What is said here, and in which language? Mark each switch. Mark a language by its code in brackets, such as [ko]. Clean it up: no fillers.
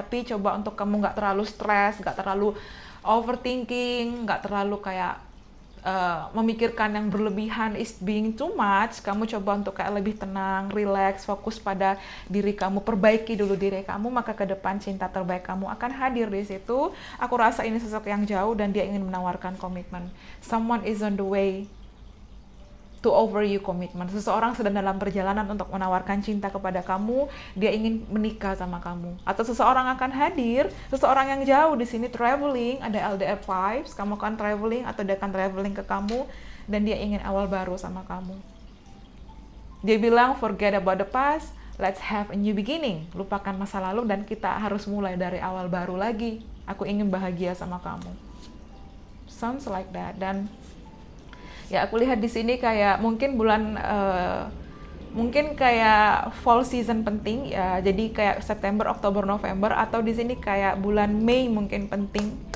[id] Tapi coba untuk kamu nggak terlalu stres, nggak terlalu overthinking, nggak terlalu kayak memikirkan yang berlebihan, [en] is being too much. [id] Kamu coba untuk kayak lebih tenang, relax, fokus pada diri kamu, perbaiki dulu diri kamu, maka ke depan cinta terbaik kamu akan hadir di situ. Aku rasa ini sosok yang jauh dan dia ingin menawarkan komitmen. [en] Someone is on the way to offer you commitment. [id] Seseorang sedang dalam perjalanan untuk menawarkan cinta kepada kamu. Dia ingin menikah sama kamu. Atau seseorang akan hadir, seseorang yang jauh di sini traveling, ada LDR vibes, kamu akan traveling atau dia akan traveling ke kamu, dan dia ingin awal baru sama kamu. Dia bilang [en] forget about the past, let's have a new beginning. [id] Lupakan masa lalu dan kita harus mulai dari awal baru lagi. Aku ingin bahagia sama kamu. [en] Sounds like that. [id] Dan ya, aku lihat di sini kayak mungkin bulan mungkin kayak fall season penting ya. Jadi kayak September, Oktober, November, atau di sini kayak bulan Mei mungkin penting.